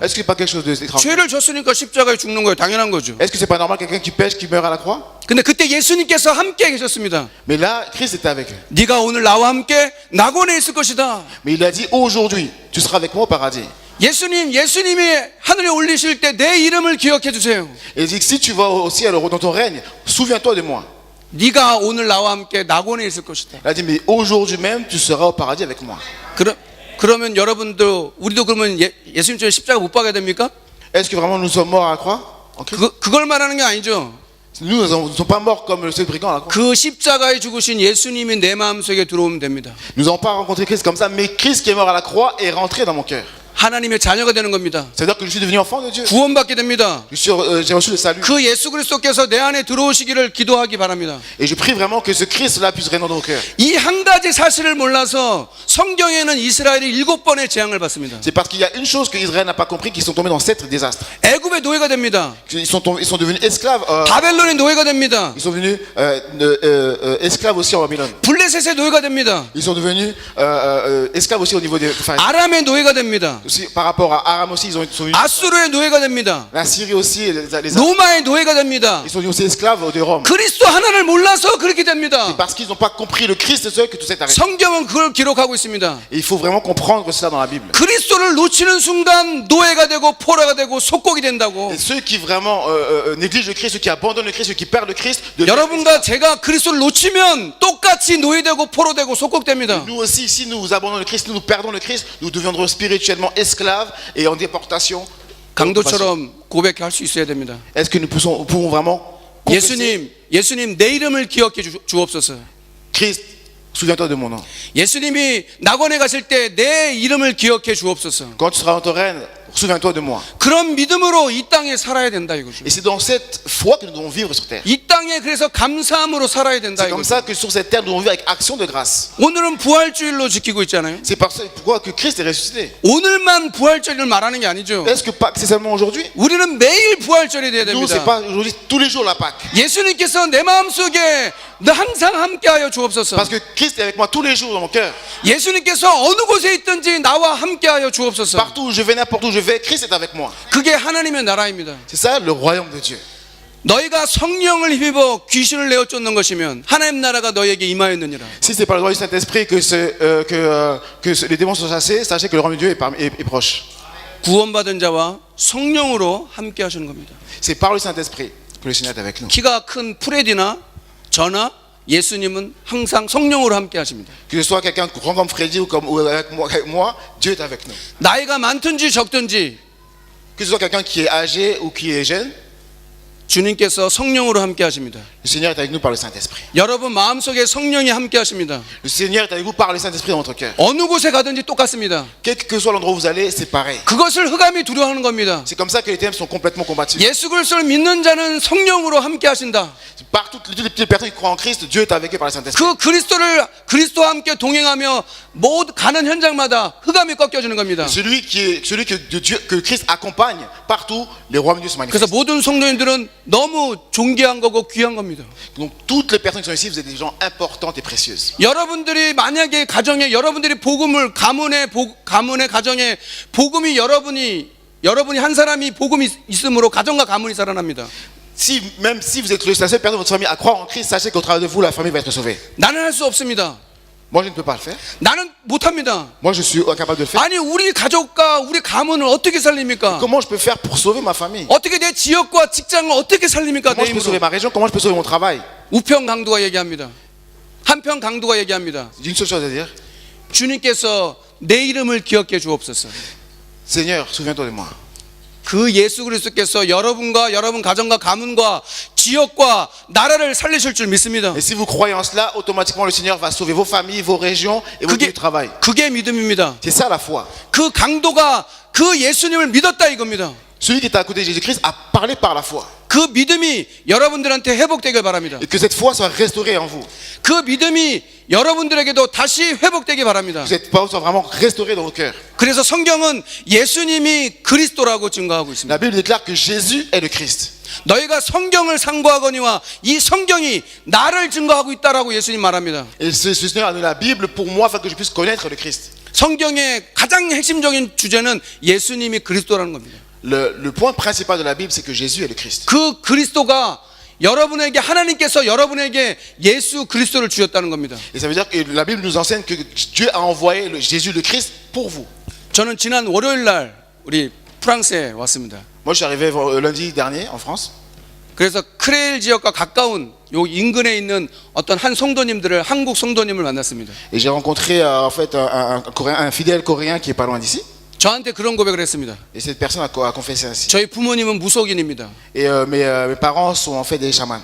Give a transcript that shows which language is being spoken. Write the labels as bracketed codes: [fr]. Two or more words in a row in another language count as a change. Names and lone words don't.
[fr] Est-ce que c'est pas quelque chose d'étrange? [ko] 죄를 졌으니까 십자가에 죽는 거예요. 당연한 거죠. [fr] Est-ce que c'est pas normal quelqu'un qui pêche, qui meurt à la croix? [ko] 근데 그때 예수님께서 함께 계셨습니다. [fr] Mais là, Christ était avec eux. [ko] 네가 오늘 나와 함께 낙원에 있을 것이다. [fr] Mais il a dit aujourd'hui, tu seras avec moi au paradis. [ko] 예수님이 하늘에 올리실 때 내 이름을 기억해 주세요. [fr] Et il dit que si tu vas au ciel dans ton règne, souviens-toi de moi. [ko] 네가 오늘 나와 함께 낙원에 있을 것이다. [fr] Il a dit mais aujourd'hui même tu seras au paradis avec moi. [ko] 그러면 여러분도 우리도 그러면 예수님처럼 십자가 못 박아야 됩니까? [fr] Est-ce que vraiment nous sommes morts à la croix? En Christ? [ko] 그걸 말하는 게 아니죠. [fr] Nous ne sommes pas morts comme ce brigand à la croix. [ko] 그 십자가에 죽으신 예수님이 내 마음속에 들어오면 됩니다. [fr] Nous n'avons pas rencontré Christ comme ça, mais Christ qui est mort à la croix est rentré dans mon cœur. [ko] 하나님의 자녀가 되는 겁니다. [fr] C'est-à-dire que je suis devenu enfant de Dieu. [ko] 구원받게 됩니다. [fr] J'ai reçu le salut. [ko] 그 예수 그리스도께서 내 안에 들어오시기를 기도하기 바랍니다. [fr] Et je prie vraiment que ce Christ-là puisse régner dans nos cœurs. [ko] 이 한 가지 사실을 몰라서 성경에는 이스라엘이 7번의 재앙을 받습니다. [fr] C'est parce qu'il y a une chose que Israël n'a pas compris, qu'ils sont tombés dans 7 désastres. [ko] 애굽의 노예가 됩니다. [fr] Ils sont devenus esclaves. [ko] 바벨론의 노예가 됩니다. [fr] Ils sont devenus esclaves aussi en Babylone. [ko] 블레셋의 노예가 됩니다. [fr] Ils sont devenus esclaves aussi au niveau des. Enfin, [ko] 아람의 노예가 됩니다. [fr] aussi, par rapport à Aram aussi, sont devenus. [ko] 아수르의 노예가 됩니다. [fr] La Syrie aussi, [ko] 로마의 노예가 됩니다. [fr] ils sont devenus aussi esclaves de Rome. [ko] 그리스도 하나를 몰라서 그렇게 [fr] C'est [ko] 됩니다. [fr] parce qu'ils n'ont pas compris le Christ seul que tout s'est arrêté. [ko] 성경은 그걸 기록하고 있습니다. [fr] Et il faut vraiment comprendre cela dans la Bible. [ko] 그리스도를 놓치는 순간 노예가 되고 포로가 되고 속국이 된다고. [fr] Et ceux qui vraiment négligent le Christ, ceux qui abandonnent le Christ, ceux qui perdent le Christ, [ko] 여러분과 제가 그리스도를 놓치면 똑같이 노예되고 포로되고 속국됩니다. [fr] nous aussi, si nous abandonnons le Christ, nous perdons le Christ, nous deviendrons spirituellement esclaves et en déportation. [ko] 강도처럼 고백할 수 있어야 됩니다. [fr] Est-ce que nous pouvons vraiment confesser, [ko] 예수님 내 이름을 기억해 주옵소서. [fr] Christ, souviens-toi de mon nom. [ko] 예수님이 낙원에 가실 때 내 이름을 기억해 주옵소서. [fr] Quand tu seras dans ton règne, souviens-toi de moi. [ko] 그런 믿음으로 이 땅에 살아야 된다 이거죠. [fr] Et c'est dans cette foi que nous devons vivre sur terre. [ko] 이 땅에 그래서 감사함으로 살아야 된다 [fr] C'est comme [ko] 이거죠. [fr] ça que sur cette terre, nous devons vivre avec action de grâce. [ko] 오늘은 부활주일로 지키고 있잖아요. [fr] C'est pourquoi que Christ est ressuscité. [ko] 오늘만 부활절을 말하는 게 아니죠. [fr] Est-ce que Pâques, c'est seulement aujourd'hui? [ko] 우리는 매일 부활절이 돼야 [fr] Nous, [ko] 됩니다. [fr] c'est pas aujourd'hui, tous les jours la Pâques. [ko] 예수님께서 내 마음속에 항상 함께하여 주옵소서. [fr] Parce que Christ est avec moi tous les jours dans mon cœur. [ko] 예수님께서 어느 곳에 있든지 나와 함께하여 주옵소서. [fr] Partout où je vais, n'importe où je vais, Christ est avec moi. [ko] 그게 하나님의 나라입니다. [fr] C'est ça le royaume de Dieu. [ko] 너희가 성령을 힘입어 귀신을 내어 쫓는 것이면 하나님 나라가 너희에게 임하였느니라. [fr] Si c'est par le droit du Saint-Esprit que les démons sont chassés, sachez que le royaume de Dieu est proche. [ko] 구원받은 자와 성령으로 함께 하시는 겁니다. [fr] C'est par le Saint-Esprit que le Seigneur est avec nous. [ko] 키가 큰 프레디나 저나 예수님은 항상 성령으로 함께 하십니다. [fr] Que ce soit quelqu'un grand comme Freddy ou avec moi, Dieu est avec nous. [ko] 나이가 많든지 적든지 [fr] Que ce soit quelqu'un qui est âgé ou qui est jeune, [ko] 주님께서 성령으로 함께 하십니다. [fr] le Seigneur est avec nous par le Saint-Esprit. [ko] 여러분 마음속에 성령이 함께 하십니다. [fr] Le Seigneur est avec vous par le Saint-Esprit dans votre cœur. [ko] 어느 곳에 가든지 똑같습니다. [fr] Quel que soit l'endroit où vous allez, c'est pareil. [ko] 그것을 흑암이 두려워하는 겁니다. [fr] C'est comme ça que les ténèbres sont complètement combattus. [ko] 예수 그리스도를 믿는 자는 성령으로 함께 하신다. [fr] Par toutes les petites personnes qui croient en Christ, Dieu est avec eux par le Saint-Esprit. [ko] 그 그리스도와 함께 동행하며 모두 가는 현장마다 흑암이 꺾여지는 겁니다. [fr] Celui que Christ accompagne partout, les rois de Dieu se [ko] 그래서 [fr] manifestent. [ko] 모든 성도님들은 너무 존귀한 거고 귀한 겁니다. [fr] Donc toutes les personnes qui sont ici, vous êtes des gens importantes et précieuses. [ko] 여러분들이 만약에 가정에 여러분들이 복음을 가문의 가정에 복음이 여러분이 한 사람이 복음이 있으므로 가정과 가문이 살아납니다. [fr] Même si vous êtes la seule personne de votre famille à croire en Christ, sachez qu'au travers de vous, la famille va être sauvée. [ko] 나는 할 수 없습니다. [fr] Moi, je ne peux pas le faire. [ko] 나는 못합니다. [fr] Moi, je suis incapable de le faire. [ko] 아니 우리 가족과 우리 가문을 어떻게 살립니까? [fr] Comment je peux faire pour sauver ma famille? [ko] 어떻게 내 지역과 직장을 어떻게 살립니까? [fr] Comment [ko] 내 [fr] je peux sauver [ko] 힘으로. [fr] ma région? Comment je peux sauver mon travail? [ko] 우평 강도가 얘기합니다. 한평 강도가 얘기합니다. [fr] J'ai une seule chose à dire. [ko] 주님께서 내 이름을 기억해 주옵소서. [fr] Seigneur, souviens-toi de moi. [ko] 그 예수 그리스도께서 여러분과 여러분 가정과 가문과 지역과 나라를 살리실 줄 믿습니다. [fr] Et si vous croyez en cela, automatiquement le Seigneur va sauver vos familles, vos régions et vos lieux de travail. [ko] 그게 믿음입니다. [fr] C'est ça la foi. [ko] 그 강도가 그 예수님을 믿었다 이겁니다. [fr] Celui qui est à côté de Jésus-Christ a parlé par la foi. [ko] 그 믿음이 여러분들한테 회복되길 바랍니다. [fr] Et que cette foi soit restaurée en vous. [ko] 그 믿음이 여러분들에게도 다시 회복되길 바랍니다. [fr] Que cette foi soit vraiment restaurée dans vos cœurs. [ko] 그래서 성경은 예수님이 그리스도라고 증거하고 있습니다. [fr] La Bible déclare que Jésus est le Christ. [ko] 너희가 성경을 상고하거니와 이 성경이 나를 증거하고 있다라고 예수님 말합니다. [fr] Et ce Seigneur a donné la Bible pour moi afin que je puisse connaître le Christ. [ko] 성경의 가장 핵심적인 주제는 예수님이 그리스도라는 겁니다. [fr] Le point principal de la Bible, c'est que Jésus est le Christ. [ko] 그 그리스도가 여러분에게 하나님께서 여러분에게 예수 그리스도를 주셨다는 겁니다. [fr] Et ça veut dire que la Bible nous enseigne que Dieu a envoyé Jésus le Christ pour vous. [ko] 저는 지난 월요일 날 우리 프랑스에 왔습니다. [fr] Moi, je suis arrivé lundi dernier en France. [ko] 그래서 크레일 지역과 가까운 요 인근에 있는 어떤 한 성도님들을 한국 성도님을 만났습니다. [fr] Et j'ai rencontré en fait un fidèle coréen qui est pas loin d'ici. [ko] 저한테 그런 고백을 했습니다. [fr] Et cette personne a confessé ainsi. [ko] 저희 부모님은 무속인입니다. [fr] Et mes parents sont en fait des chamans.